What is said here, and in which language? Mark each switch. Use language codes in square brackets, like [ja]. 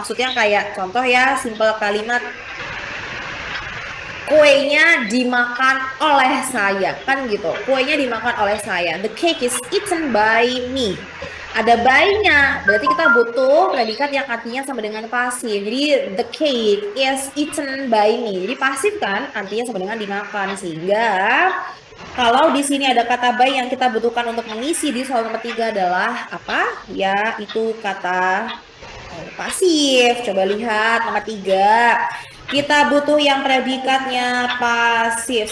[id] Maksudnya kayak contoh ya, simple kalimat kuenya dimakan oleh saya, kan gitu. Kuenya dimakan oleh saya. [en] The cake is eaten by me. [id] Ada by-nya, berarti kita butuh predikat yang artinya sama dengan pasif. [en] Jadi the cake is eaten by me. [id] Jadi pasif kan, artinya sama dengan dimakan. Sehingga kalau di sini ada kata by yang kita butuhkan untuk mengisi di soal nomor 3 adalah apa? Ya, itu kata pasif. Coba lihat nomor 3. Kita butuh yang predikatnya pasif.